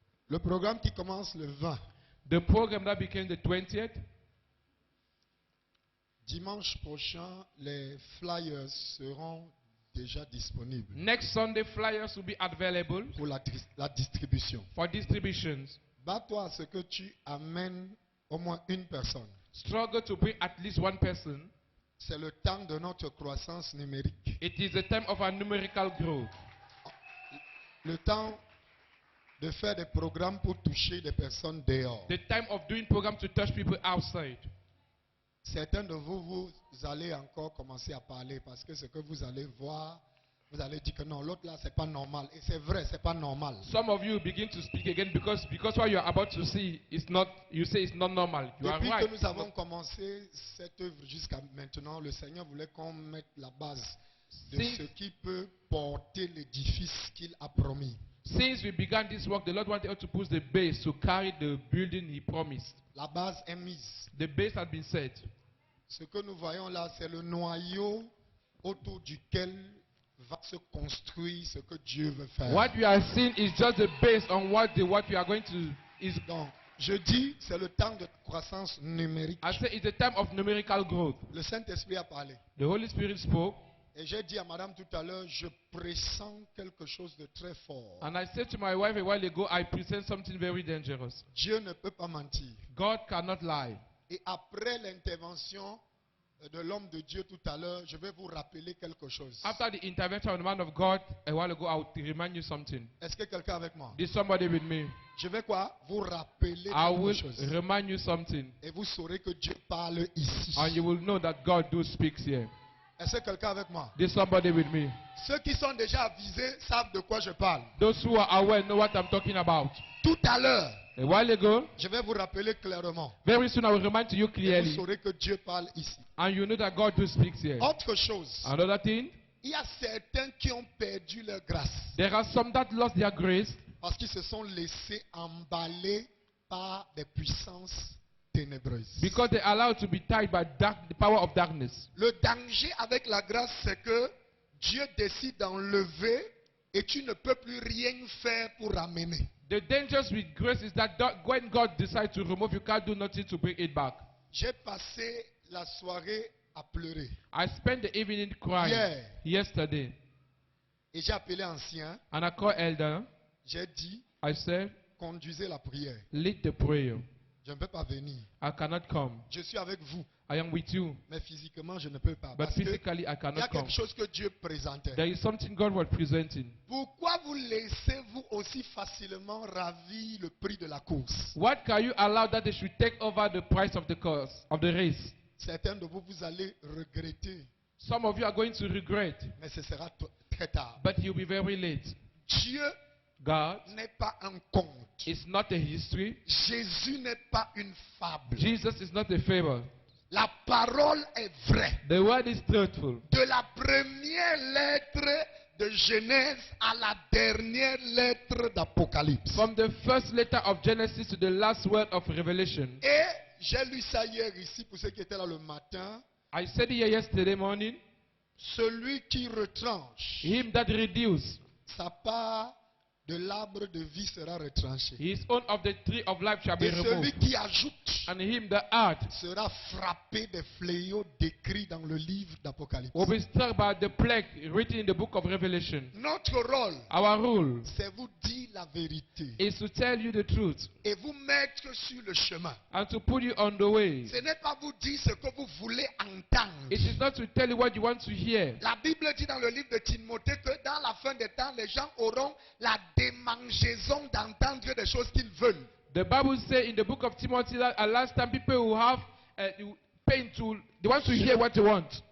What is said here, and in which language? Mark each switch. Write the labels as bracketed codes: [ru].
[fr] le programme qui commence le 20. [en] the program that became the 20th. [fr] Dimanche prochain, les flyers seront déjà disponibles [en] Next Sunday, flyers will be available [fr] pour la distribution. [en] for distributions. [fr] Bats-toi à ce que tu amènes au moins une personne. [en] Struggle to bring at least one person. [fr] C'est le temps de notre croissance numérique. [en] It is the time of our numerical growth. [fr] Le temps de faire des programmes pour toucher des personnes dehors. [en] The time of doing programs to touch people outside. [fr] Certains de vous, vous allez encore commencer à parler parce que ce que vous allez voir, vous allez dire que non, l'autre là, c'est pas normal. Et c'est vrai, c'est pas normal. [en] Some of you begin to speak again because what you are about to see is not, you say it's not normal. You are [fr] Depuis [en] right. [fr] que nous avons commencé cette œuvre jusqu'à maintenant, le Seigneur voulait qu'on mette la base de [en] Si- [fr] ce qui peut porter l'édifice qu'il a promis. [en] Since we began this work, the Lord wanted us to put the base to carry the building He promised. [fr] La base est mise. [en] The base had been set. [fr] Ce que nous voyons là, c'est le noyau autour duquel va se construire ce que Dieu veut faire. [en] What we are seeing is just the base on what we are going to is. [fr] Donc, je dis, c'est le temps de croissance numérique. [en] I say it's the time of numerical growth. [fr] Le Saint-Esprit a parlé. [en] The Holy Spirit spoke, [fr] Et j'ai dit à madame tout à l'heure, je pressens quelque chose de très fort. [en] and I said to my wife a while ago, I present something very dangerous. [fr] Dieu ne peut pas mentir. [en] God cannot lie. [fr] Et après l'intervention de l'homme de Dieu tout à l'heure, je vais vous rappeler quelque chose. [en] After the intervention of the man of God a while ago, I will remind you something. [fr] Est-ce que quelqu'un avec moi? [en] Is somebody with me? [fr] Je vais quoi? Vous rappeler [en] I [fr] quelque [en] will [fr] chose. [en] remind you something, [fr] Et vous saurez que Dieu parle ici. [en] and you will know that God do speaks here. [fr] Est-ce que quelqu'un avec moi? [en] Is somebody with me? [fr] Ceux qui sont déjà avisés savent de quoi je parle. [en] Those who are aware know what I'm talking about. [fr] Tout à l'heure, [en] A while ago, [fr] je vais vous rappeler clairement. [en] very soon I will remind you [fr] Et vous [en] clearly, [fr] saurez que Dieu parle ici. [en] and you know that God do speaks here. [fr] Autre chose, [en] Another thing, [fr] il y a certains qui ont perdu leur grâce [en] there are some that lost their grace [fr] parce qu'ils se sont laissés emballer par des puissances ténébreuses. [en] because they are allowed to be tied by the power of darkness. [fr] Le danger avec la grâce, c'est que Dieu décide d'enlever et tu ne peux plus rien faire pour ramener. [en] The dangers with grace is that when God decides to remove, you can't do nothing to bring it back. [fr] J'ai passé la soirée à pleurer [en] I spent the evening crying Yeah. yesterday, [fr] et j'ai appelé ancien. [en] and I called elder. [fr] J'ai dit, [en] I said, [fr] conduisez la prière. [en] lead the prayer. [fr] Je ne peux pas venir. [en] I cannot come. [fr] Je suis avec vous, [en] I am with you, [fr] mais physiquement, je ne peux pas. [en] but [fr] Parce qu'il [en] physically I [fr] y a [en] cannot come. [fr] quelque chose que Dieu présentait. [en] There is something God was presenting. [fr] Pourquoi vous laissez-vous aussi facilement ravir le prix de la course? [en] What can you allow that they should take over the price of the course of the race? [fr] Certains de vous, vous allez regretter, [en] Some of you are going to regret, [fr] mais ce sera très tard. [en] but you'll be very late. [fr] Dieu [en] God [fr] n'est pas un conte. [en] is not a history. [fr] Jésus n'est pas une fable. [en] Jesus is not a fable. [fr] La parole est vraie. [en] The word is truthful. [fr] De la première lettre de Genèse à la dernière lettre d'Apocalypse. [en] From the first letter of Genesis to the last word of Revelation. [fr] Et j'ai lu ça hier ici pour ceux qui étaient là le matin. [en] I said it here yesterday morning. [fr] Celui qui retranche [en] Him that reduce, [fr] sa part de l'arbre de vie sera retranché. [en] his own of the tree of life shall be [fr] Et celui [en] removed. [fr] qui ajoute [en] And him that add [fr] sera frappé des fléaux décrits dans le livre d'Apocalypse. [en] will be struck by the plague written in the book of Revelation. [fr] Notre rôle, [en] Our rule [fr] c'est vous dire la vérité [en] is to tell you the truth [fr] et vous mettre sur le chemin. [en] and to put you on the way. [fr] Ce n'est pas vous dire ce que vous voulez entendre. [en] It is not to tell you what you want to hear. [fr] La Bible dit dans le livre de Timothée que dans la fin des temps, les gens auront la démangeaison d'entendre des choses qu'ils veulent. [en] The Bible says in the book of Timothy that at last time people will have pain to, they want to hear what they want.